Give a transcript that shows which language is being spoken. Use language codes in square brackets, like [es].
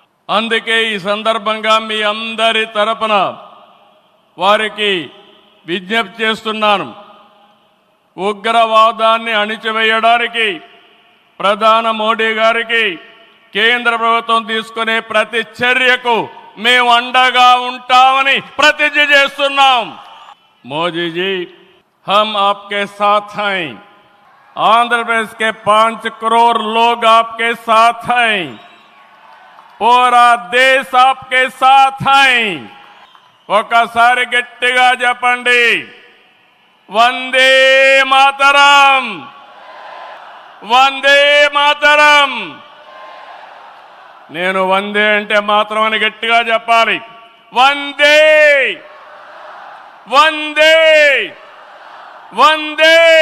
[te] అందుకే ఈ సందర్భంగా మీ అందరి తరపున వారికి విజ్ఞప్తి చేస్తున్నాను. ఉగ్రవాదాన్ని అణిచివేయడానికి ప్రధాన మోడీ గారికి కేంద్ర ప్రభుత్వం తీసుకునే ప్రతి చర్యకు మేము అండగా ఉంటామని ప్రతిజ్ఞ చేస్తున్నాం. [hi] మోదీజీ, हम आपके साथ हैं. आंध्र प्रदेश के 5 करोड़ लोग आपके साथ हैं. पूरा देश आपके साथ हैं. [te] ఒకసారి గట్టిగా చెప్పండి, వందే మాతరం, వందే మాతరం. నేను వందే అంటే మాత్రం అని గట్టిగా చెప్పాలి. వందే, వందే, వందే.